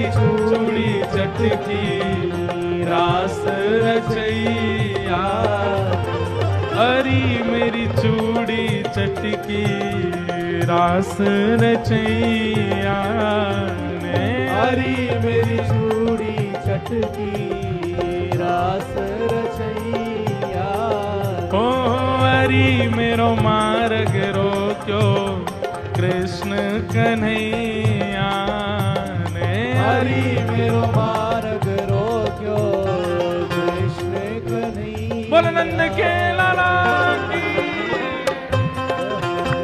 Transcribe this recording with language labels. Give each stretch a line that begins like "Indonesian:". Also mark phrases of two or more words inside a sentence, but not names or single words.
Hindi: चूड़ी चटकी, रास रचैया, हरी मेरी चूड़ी चटकी, रास रचैया ने, हरी मेरी चूड़ी चटकी, रास रचैया।
Nepali: ओ हरी मेरो मार्ग रोक्यो,
Hindi: कृष्ण कन्हैया ने,
Nepali: हरी मेरो मार्ग रोक्यो,
Hindi: कृष्ण कन्हैया। बोल नंद के लाला की।